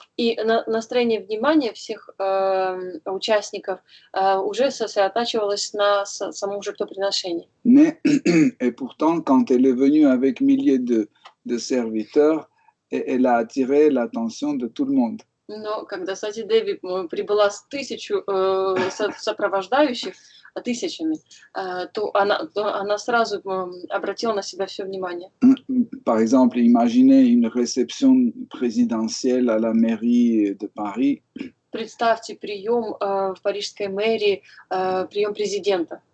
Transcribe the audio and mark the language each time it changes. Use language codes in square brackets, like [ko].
[ru] И настроение внимания всех участников уже сосредотачивалось на самом жертвоприношении. [fr] Mais, et pourtant, quand elle est venue avec milliers de serviteurs, elle a attiré l'attention de tout le monde. [ru] Но когда Сати Деви прибыла с тысячу сопровождающих, тысячами, то она сразу обратила на себя все внимание. [fr] Par exemple, imaginez une réception présidentielle à la mairie de Paris. [ru] Представьте прием в парижской мэрии, прием президента.